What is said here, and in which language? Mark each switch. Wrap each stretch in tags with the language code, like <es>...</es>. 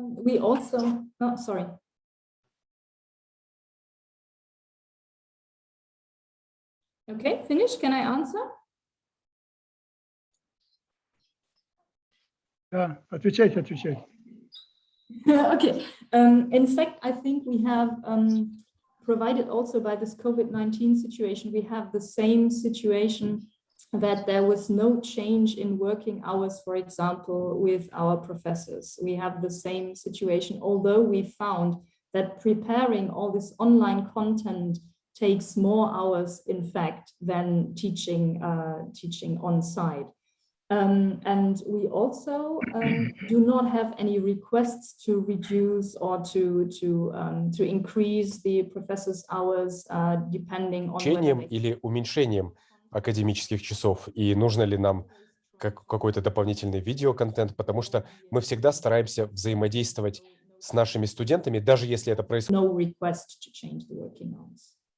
<en>We also, no, sorry. Okay, finish. Can I answer?</en> <ru>Да, отвечайте, отвечайте.</ru> <en>Okay. In fact, I think we have provided also by this COVID-19 situation, we have the same situation that there was no change in working hours, for example, with our professors. We have the same situation, although we found that preparing all this online content takes more hours, in fact, than teaching on site. And we also do not have any requests to reduce or to increase the professors' hours depending on</en> <ru>Учением или уменьшением академических часов, и нужно ли нам какой-то дополнительный видеоконтент, потому что мы всегда стараемся взаимодействовать с нашими студентами, даже если это происходит.</ru> <en>No request to change the working hours.</en>